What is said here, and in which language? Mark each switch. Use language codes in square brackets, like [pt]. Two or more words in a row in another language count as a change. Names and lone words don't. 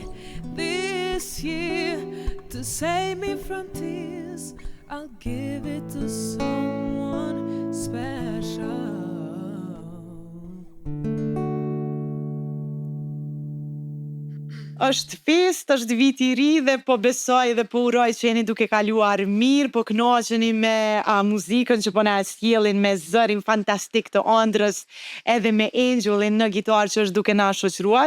[en] This year, to save me from tears, I'll give it to someone special. [sq] Është fest, është vit i ri dhe po besoj dhe po uroj që jeni duke kaluar mirë, po kënaqeni me muzikën që po na sjellin, me zërin fantastik të Andrës, edhe me Angelin në gitarë që është duke na shoqëruar.